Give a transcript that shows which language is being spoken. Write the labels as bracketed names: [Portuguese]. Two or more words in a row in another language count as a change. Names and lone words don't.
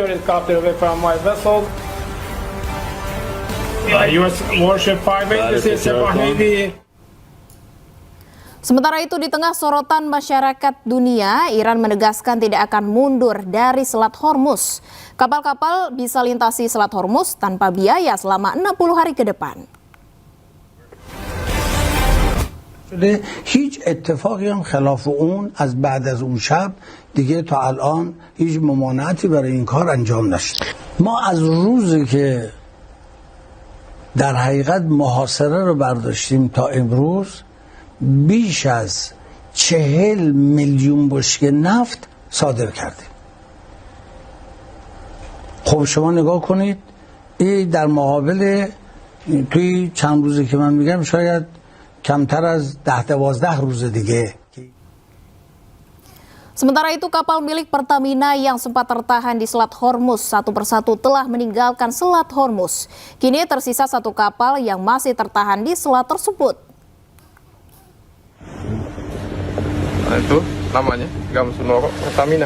[Indonesian] Sementara itu, di tengah sorotan masyarakat dunia, Iran menegaskan tidak akan mundur dari Selat Hormuz. Kapal-kapal bisa lintasi Selat Hormuz tanpa biaya selama 60 hari ke depan. [Persian] هیچ اتفاقی هم خلاف اون از بعد از اون شب دیگه تا الان هیچ ممانعتی برای این کار انجام نشد. ما از روزی که در حقیقت محاصره رو برداشتیم تا امروز بیش از 40 میلیون بشکه نفت صادر کردیم. خب شما نگاه کنید این در مقابل توی چند روزی که من میگم شاید کمتر از 10-12 روز دیگه. [Indonesian] Sementara itu, kapal milik Pertamina yang sempat tertahan di Selat Hormuz satu persatu telah meninggalkan Selat Hormuz. Kini tersisa satu kapal yang masih tertahan di selat tersebut. Nah, itu namanya Gam Sunoro Pertamina.